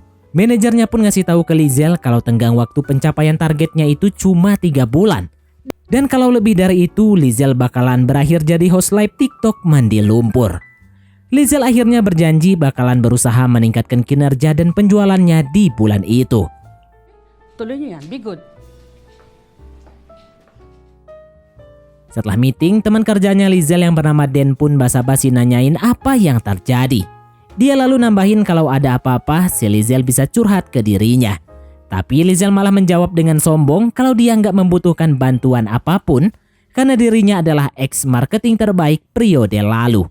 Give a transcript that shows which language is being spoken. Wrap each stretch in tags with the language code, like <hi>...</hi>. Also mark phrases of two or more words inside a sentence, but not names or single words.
<id>Manajernya pun ngasih tahu ke Lizel kalau tenggang waktu pencapaian targetnya itu cuma 3 bulan. Dan kalau lebih dari itu, Lizel bakalan berakhir jadi host live TikTok mandi lumpur. Lizel akhirnya berjanji bakalan berusaha meningkatkan kinerja dan penjualannya di bulan itu.</id> <tl>Tuloy niyo yan.</tl> <en>Be good.</en> <id>Setelah meeting, teman kerjanya Lizel yang bernama Den pun basa-basi nanyain apa yang terjadi. Dia lalu nambahin kalau ada apa-apa, si Lizel bisa curhat ke dirinya. Tapi Lizel malah menjawab dengan sombong kalau dia nggak membutuhkan bantuan apapun karena dirinya adalah ex-marketing terbaik periode lalu.</id>